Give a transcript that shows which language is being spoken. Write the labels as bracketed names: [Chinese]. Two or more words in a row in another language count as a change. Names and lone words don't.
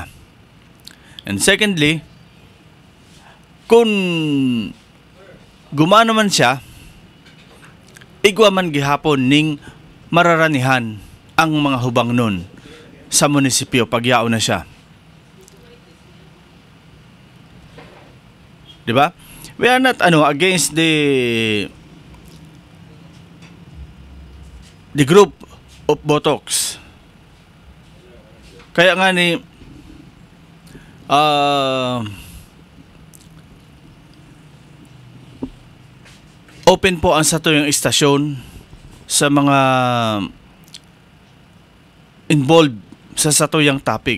[Bikol] And secondly, kung gumano man siya, igwa man gihapon ning mararanihan ang mga hubang nun sa munisipyo pagyao na siya. Diba? [English] We are not against the group of Botox. [Bikol] Kaya nga ni open po ang satuyang istasyon sa mga involved sa satuyang topic.